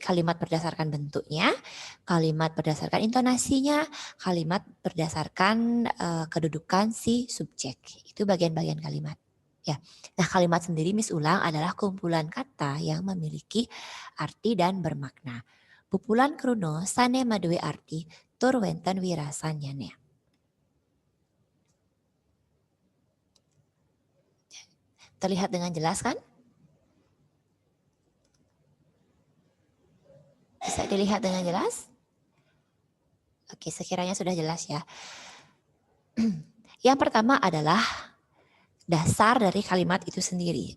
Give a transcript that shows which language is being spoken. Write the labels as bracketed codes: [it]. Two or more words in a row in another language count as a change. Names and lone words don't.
[id] Kalimat berdasarkan bentuknya, kalimat berdasarkan intonasinya, kalimat berdasarkan kedudukan si subjek. Itu bagian-bagian kalimat. Ya, nah kalimat sendiri Miss ulang adalah kumpulan kata yang memiliki arti dan bermakna. [ban] Pupulan kruno sane maduwe arti tur wenten wirasan nyane. [id] Terlihat dengan jelas kan? Bisa dilihat dengan jelas? Oke, sekiranya sudah jelas ya. Yang pertama adalah dasar dari kalimat itu sendiri.